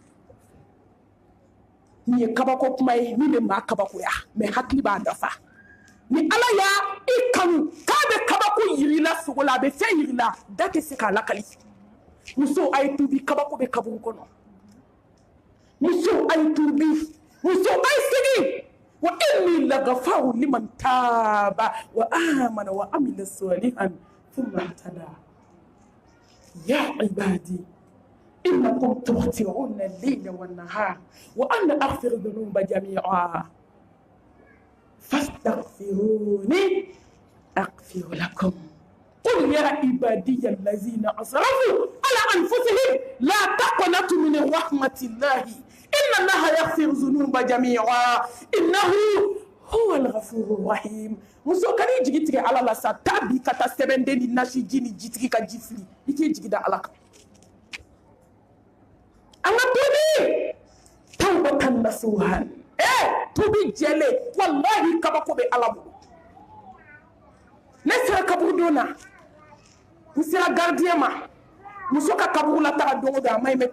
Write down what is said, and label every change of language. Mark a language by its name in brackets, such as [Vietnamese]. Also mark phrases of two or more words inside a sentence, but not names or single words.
[Bambara] nin ye kabako kuma ye min bɛ maa kabakoya mɛ hakili b'a dafa ni ala y'a i kanu k'a bɛ kabako yiri la sogo la a bɛ fɛn yiri la da tɛ se k'a lakali muso a ye tuubi kabako bɛ kaburu kɔnɔ muso a ye tuubi muso a ye segin [Arabic] وإني لغفار لمن تاب وآمن وعمل صالحا ثم اهتدى يا عبادي إنكم تخطئون الليل والنهار وأنا أغفر الذنوب جميعا فاستغفروني أغفر لكم قل يا عبادي الذين أسرفوا على أنفسهم لا تقنطوا من رحمة الله إن الله يغفر الذنوب جميعا إنه هو الغفور الرحيم [Bambara] muso kari jigi tigɛ ala la sa taa bi ka taa sɛbɛnden ni nasi ji ni jitigi ka ji fili i k'i jigi da ala kan an ka tubi [Arabic] توبة نصوحا [Bambara] tubi jɛlen wallahi kabako bɛ ala bolo ne sera kaburu don na n sera gardien ma muso ka kaburu la taga don o don a ma ɲi mɛ